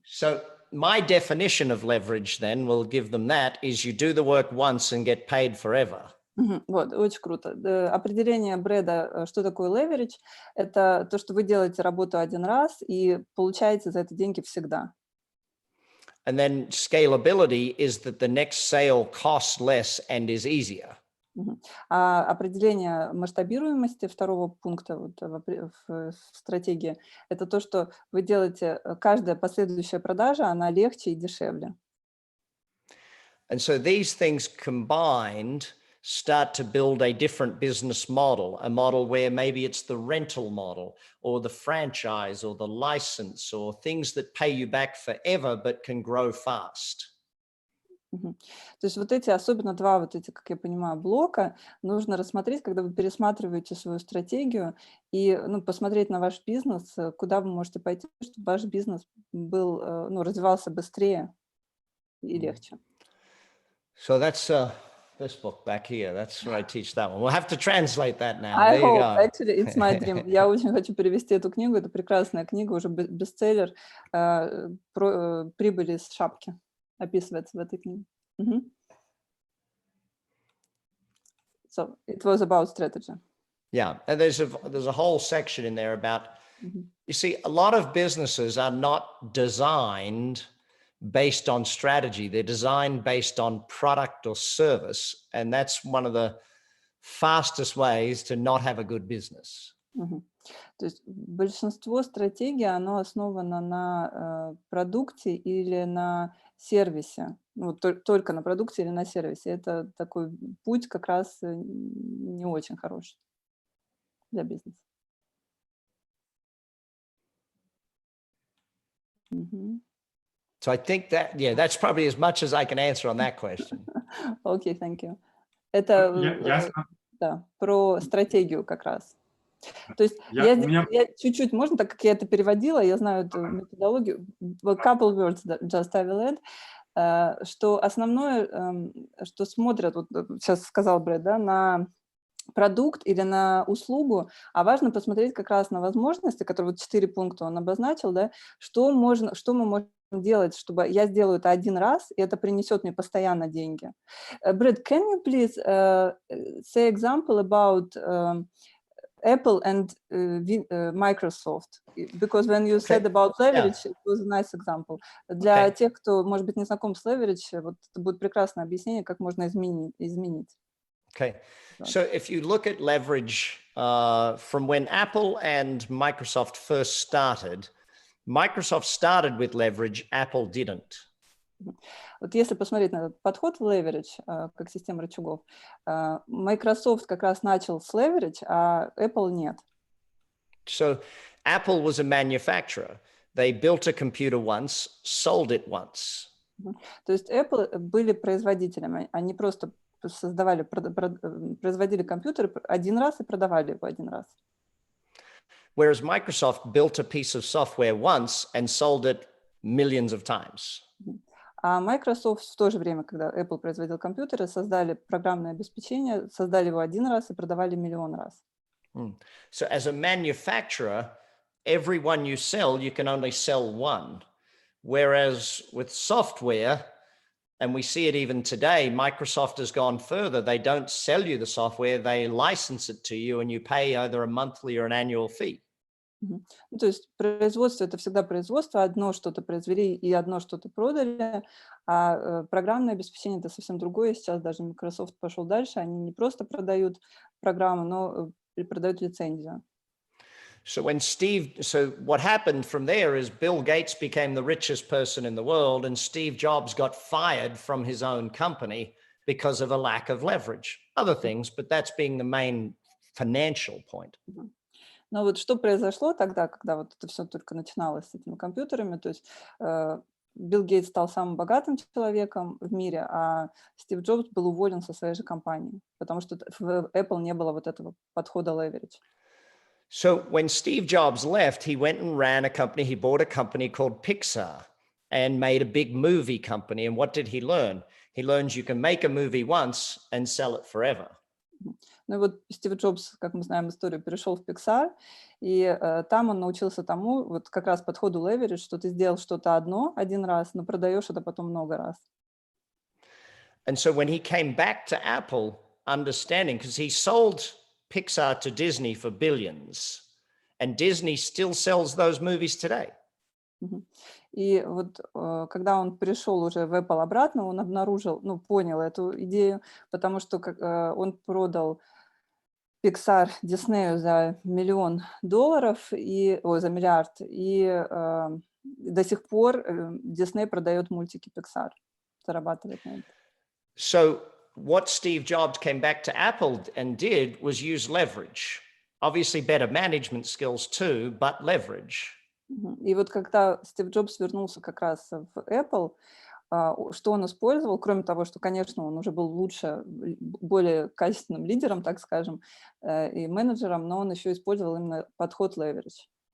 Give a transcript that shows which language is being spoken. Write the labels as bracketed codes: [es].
[en] So my definition of leverage then, we'll give them that, is you do the work once and get paid forever. [ru] Вот, очень круто. Определение Брэда, что такое leverage, это то, что вы делаете работу один раз и получаете за это деньги всегда. [en] And then scalability is that the next sale costs less and is easier. [ru] А определение масштабируемости второго пункта вот в стратегии – это то, что вы делаете, каждая последующая продажа, она легче и дешевле. [en] And so these things combined start to build a different business model, a model where maybe it's the rental model or the franchise or the license or things that pay you back forever but can grow fast. [ru] То есть вот эти, особенно 2 вот эти, как я понимаю, блока нужно рассмотреть, когда вы пересматриваете свою стратегию и, ну, посмотреть на ваш бизнес, куда вы можете пойти, чтобы ваш бизнес был, ну, развивался быстрее и легче. [en] So that's this book back here. That's where I teach that one. We'll have to translate that now. I there you hope. go. Actually, it's my dream. [ru] Я очень хочу перевести эту книгу. Это прекрасная книга, уже бестселлер. Прибыль из шапки описывается в этой книге. [en] So it was about strategy. Yeah, and there's a whole section in there about, you see, a lot of businesses are not designed based on strategy. They're designed based on product or service. And that's one of the fastest ways to not have a good business. [ru] То есть большинство стратегий, оно основано на продукте или на сервисе. Ну, только на продукте или на сервисе. Это такой путь как раз не очень хороший для бизнеса. [en] So I think that, yeah, that's probably as much as I can answer on that question. Okay, thank you. [ru] Это да, про стратегию как раз. То есть я чуть-чуть, можно, так как я это переводила, я знаю эту методологию, [en] couple words just I will add, [ru] что основное, что смотрят, вот сейчас сказал Брэд, да, на продукт или на услугу, а важно посмотреть как раз на возможности, которые вот 4 пункта он обозначил, да, что мы можем делать, чтобы я сделаю это один раз, и это принесет мне постоянно деньги. [en] Брэд, can you please say example about Apple and Microsoft? Because when you said about leverage, it was a nice example. [ru] Для тех, кто, может быть, не знаком с leverage, вот это будет прекрасное объяснение, как можно изменить. [en] Okay. So if you look at leverage from when Apple and Microsoft first started, Microsoft started with leverage, Apple didn't. [ru] Вот если посмотреть на этот подход в leverage, как система рычагов, Microsoft как раз начал с leverage, а Apple нет. [en] So Apple was a manufacturer. They built a computer once, sold it once. [ru] То есть Apple были производителями, они просто производили компьютер один раз и продавали его один раз. [en] Whereas Microsoft built a piece of software once and sold it millions of times. [ru] А Microsoft в то же время, когда Apple производил компьютеры, создали программное обеспечение, создали его один раз и продавали миллион раз. [en] So as a manufacturer, every one you sell, you can only sell one. Whereas with software, and we see it even today, Microsoft has gone further. They don't sell you the software, they license it to you, and you pay either a monthly or an annual fee. [ru] То есть производство — это всегда производство, одно что-то произвели и одно что-то продали, а программное обеспечение — это совсем другое. Сейчас даже Microsoft пошел дальше, они не просто продают программу, но и продают лицензию. [en] So what happened from there is Bill Gates became the richest person in the world, and Steve Jobs got fired from his own company because of a lack of leverage. Other things, but that's being the main financial point. [ru] Но вот что произошло тогда, когда вот это все только начиналось с этими компьютерами, то есть Билл Гейтс стал самым богатым человеком в мире, а Стив Джобс был уволен со своей же компании, потому что в Apple не было вот этого подхода leverage. [en] So when Steve Jobs left, he went and ran a company. He bought a company called Pixar and made a big movie company. And what did he learn? He learns you can make a movie once and sell it forever. [ru] Ну и вот Стив Джобс, как мы знаем историю, перешел в Pixar, и там он научился тому, вот как раз подходу leverage, что ты сделал что-то один раз, но продаешь это потом много раз. [en] And so when he came back to Apple, understanding, because he sold Pixar to Disney for billions, and Disney still sells those movies today. [ru] И вот когда он пришел уже в Apple обратно, он обнаружил, понял эту идею, потому что он продал Pixar Диснею за $1 миллион, за миллиард, и до сих пор Дисней продает мультики Pixar, зарабатывает на это. [en] So what Steve Jobs came back to Apple and did was use leverage. Obviously better management skills too, but leverage. [ru] И вот когда Стив Джобс вернулся как раз в Apple, что он использовал, кроме того, что, конечно, он уже был лучше, более качественным лидером, так скажем, и менеджером, но он еще использовал именно подход leverage.